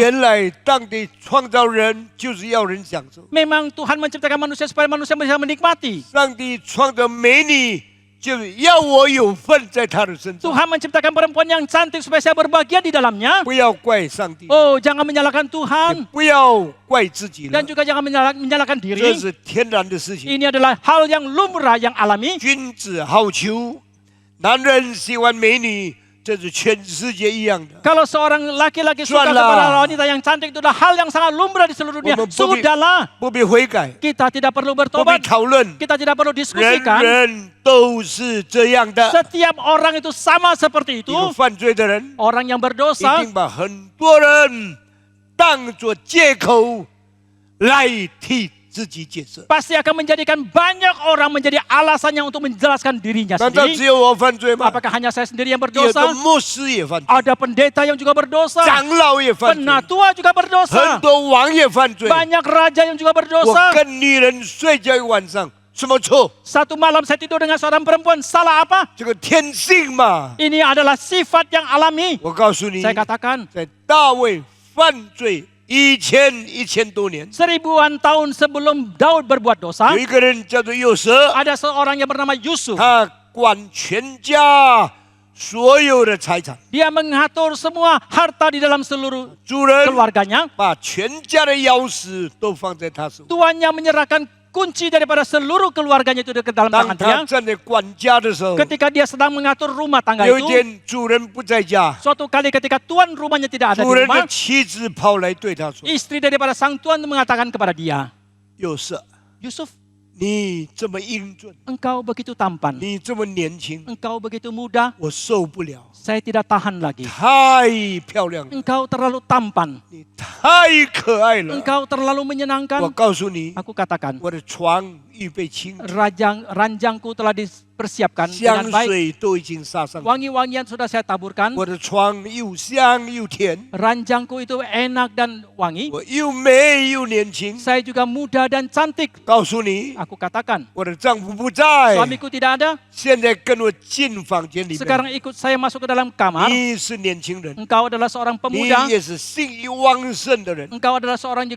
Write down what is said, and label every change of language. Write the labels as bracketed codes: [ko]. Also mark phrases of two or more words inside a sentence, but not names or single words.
[zh] 原来上帝创造人就是要人享受。 [id] memang Tuhan menciptakan manusia supaya manusia bisa menikmati. [zh] 上帝创造美女，就是要我有份在她的身上。 [id] Tuhan menciptakan perempuan yang cantik supaya saya berbahagia di dalamnya. [zh] 不要怪上帝， [id] Oh, jangan menyalahkan [zh] 也 [id] Tuhan [zh] 不要怪自己了 [id] dan，juga jangan menyalahkan [zh] 这 [id] diri. [zh] 是天然的事情。 [id] Ini adalah hal yang lumrah, yang alami. [zh] 君子好逑，男人喜欢美女，这是全世界一样的。 [id] Kalau seorang laki-laki suka Jualan. kepada wanita yang cantik itu adalah hal yang sangat lumrah di seluruh dunia. Bobi- Bobi- Sudahlah, [zh] 不必悔改， [id] kita tidak perlu [zh] 不必 [id] bertobat, [zh] 讨论， [id] kita tidak perlu [zh] 人 [id] diskusikan. [zh] 人都是这样的。 [id] Setiap orang itu sama seperti [zh] 一 [id] itu. [zh] 个犯罪的人， [id] Orang yang [zh] 一 [id] berdosa [zh] 定把很多人当作借口来替自己解释。 [id] pasti akan menjadikan banyak orang menjadi alasannya untuk menjelaskan dirinya [zh] 难道只 [id] sendiri. [zh] 有我犯罪吗？ [id] Apakah hanya saya sendiri yang [zh] 有的 [id] berdosa? [zh] 牧师也犯罪， [id] Ada pendeta yang juga berdosa. [zh] 长老也犯罪， [id] Penatua juga [zh] 很 [id] berdosa. [zh] 多王也犯罪。 [id] Banyak raja yang juga [zh] 我 [id] berdosa. [zh] 跟女人睡觉一晚上，什么错？ [id] Satu malam saya tidur dengan seorang perempuan. Salah apa? [zh] 这个天性嘛。 [id] Ini adalah sifat yang alami. [zh] 我告诉你， [id] Saya katakan, [zh] 在大卫犯罪1000多年， [id] 1000-an tahun sebelum Daud berbuat dosa, [zh] 有一个人叫做约瑟， [id] ada seorang yang bernama Yusuf. [zh] 他管全家所有的财产， [id] Dia mengatur semua harta di dalam seluruh [zh] 主人 [id] keluarganya. [zh] 把全家的钥匙都放在他手。 [id] Tuannya menyerahkan kunci daripada seluruh keluarganya itu ke dalam [zh] 当 [id] tangan [zh] 他 [id] dia. [zh] 站在管家的时候， [id] Ketika dia sedang mengatur rumah tangga [zh] 有一 [id] itu, [zh] 天主人不在家， [id] suatu kali ketika tuan rumahnya tidak ada [zh] 主 [id] di [zh] 人的 [id] rumah, [zh] 妻子跑来对他说 [id] istri daripada sang tuan mengatakan kepada dia, [zh] 约瑟， [id] Yusuf, [zh] 你这么英俊， [id] engkau begitu tampan, [zh] 你这么年轻， [id] engkau begitu muda, [zh] 我受不了， [id] saya tidak tahan lagi. [zh] 太漂亮了， [id] Engkau terlalu tampan, [zh] 你太可爱了。 [id] engkau terlalu [zh] 我 [id] menyenangkan. [zh] 告诉你， [id] Aku katakan, [zh] 我的床预备清， [id] ranjangku telah dipersiapkan [zh] 香 [id] dengan baik. [zh] 水都已经撒上去， [id] Wangi-wangian sudah saya taburkan. [zh] 我的床又香又甜， [id] Ranjangku itu enak dan wangi. [zh] 我又美又年轻。 [id] Saya juga muda dan cantik. [zh] 告诉你， [id] Aku katakan, [zh] 我的丈夫不在， [id] suamiku tidak ada. [zh] 现在跟我进房间里 [id] Sekarang [zh] 面。 [id] ikut saya masuk ke dalam kamar. [zh] 你是年轻人， [id] Engkau adalah seorang [zh] 你 [id] pemuda. [zh] 也是性欲旺盛的人， [id] Engkau adalah seorang juga